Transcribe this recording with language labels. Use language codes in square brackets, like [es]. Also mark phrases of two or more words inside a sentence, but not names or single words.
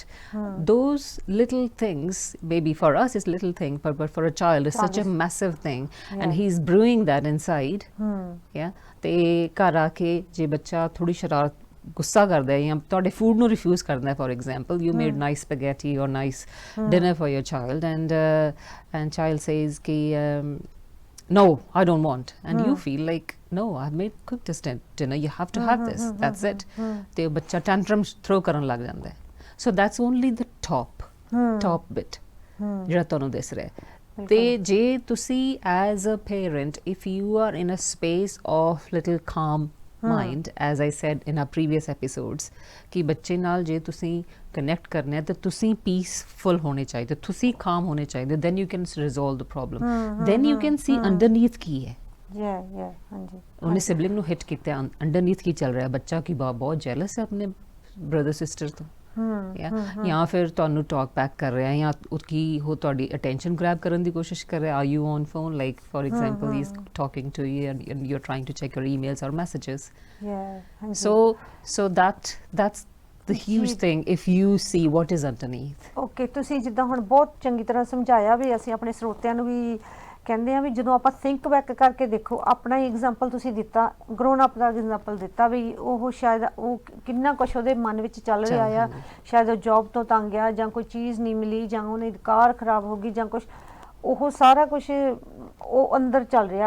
[en] Those little things, maybe for us it's little thing, but for a child it's such a massive thing, and he's brewing that inside. Yeah, [pa] ਤੇ ਘਰ ਆ ਕੇ ਜੇ ਬੱਚਾ ਥੋੜੀ ਸ਼ਰਾਰਤ ਗੁੱਸਾ ਕਰਦਾ ਹੈ ਜਾਂ ਤੁਹਾਡੇ ਫੂਡ ਨੂੰ ਰਿਫਿਊਜ਼ ਕਰਦਾ ਹੈ, [en] for example you made nice spaghetti or nice dinner for your child, and child says ਕਿ no, I don't want, and you feel like no, I've made cooked this dinner, you have to have this, that's it. [pa] ਤੇ ਬੱਚਾ [en] tantrum throw [pa] ਕਰਨ ਲੱਗ ਜਾਂਦਾ ਹੈ। [en] So that's only the top bit [pa] ਜਿਹੜਾ ਤੁਹਾਨੂੰ ਦਿਸ ਰਿਹਾ। ਤੇ ਜੇ ਤੁਸੀਂ [en] as a parent, if you are in a space of little calm mind, as I said in our previous episodes, [pa] ਕਿ ਬੱਚੇ ਨਾਲ ਜੇ ਤੁਸੀਂ ਕਨੈਕਟ ਕਰਨਾ ਹੈ ਤਾਂ ਤੁਸੀਂ ਪੀਸਫੁਲ ਹੋਣੇ ਚਾਹੀਦੇ, ਤੁਸੀਂ calm ਹੋਣੇ ਚਾਹੀਦੇ, [en] then you can resolve the problem, then you can see underneath [pa] ਕੀ ਹੈ। ਹਾਂਜੀ, ਉਹਨੇ ਸਿਬਲਿੰਗ ਨੂੰ ਹਿੱਟ ਕੀਤਾ, ਅੰਡਰਨੀਥ ਕੀ ਚੱਲ ਰਿਹਾ ਬੱਚਾ, ਕਿ ਬਹੁਤ ਜੈਲਸ ਹੈ ਆਪਣੇ [en] brother sister [pa] ਤੋਂ, ਜਾਂ ਫਿਰ ਤੁਹਾਨੂੰ [en] talk back [pa] ਕਰ ਰਿਹਾ ਜਾਂ ਕੀ ਉਹ ਤੁਹਾਡੀ [en] attention grab [pa] ਕਰਨ ਦੀ ਕੋਸ਼ਿਸ਼ ਕਰ ਰਿਹਾ, [en] are you on phone, like for example he is talking to you and you are trying to check your emails or messages. so that's the huge thing if you see what is underneath। [pa] ਓਕੇ, ਤੁਸੀਂ ਜਿੱਦਾਂ ਹੁਣ ਬਹੁਤ ਚੰਗੀ ਤਰ੍ਹਾਂ ਸਮਝਾਇਆ ਵੀ ਅਸੀਂ ਆਪਣੇ ਸਰੋਤਿਆਂ ਨੂੰ ਵੀ ਕਹਿੰਦੇ ਆ ਵੀ ਜਦੋਂ ਆਪਾਂ [en] think back [pa] ਕਰਕੇ ਦੇਖੋ, ਆਪਣਾ ਹੀ ਐਗਜ਼ਾਮਪਲ ਤੁਸੀਂ ਦਿੱਤਾ, [en] grown up [pa] ਦਾ ਐਗਜ਼ਾਮਪਲ ਦਿੱਤਾ ਵੀ ਉਹ ਸ਼ਾਇਦ ਉਹ ਕਿੰਨਾ ਕੁਛ ਉਹਦੇ ਮਨ ਵਿੱਚ ਚੱਲ ਰਿਹਾ ਆ, ਸ਼ਾਇਦ ਉਹ ਜੌਬ ਤੋਂ ਤੰਗ ਆ ਜਾਂ ਕੋਈ ਚੀਜ਼ ਨਹੀਂ ਮਿਲੀ ਜਾਂ ਉਹਦੀ ਕਾਰ ਖਰਾਬ ਹੋ ਗਈ ਜਾਂ ਕੁਛ, ਉਹ ਸਾਰਾ ਕੁਛ ਉਹ ਅੰਦਰ ਚੱਲ ਰਿਹਾ।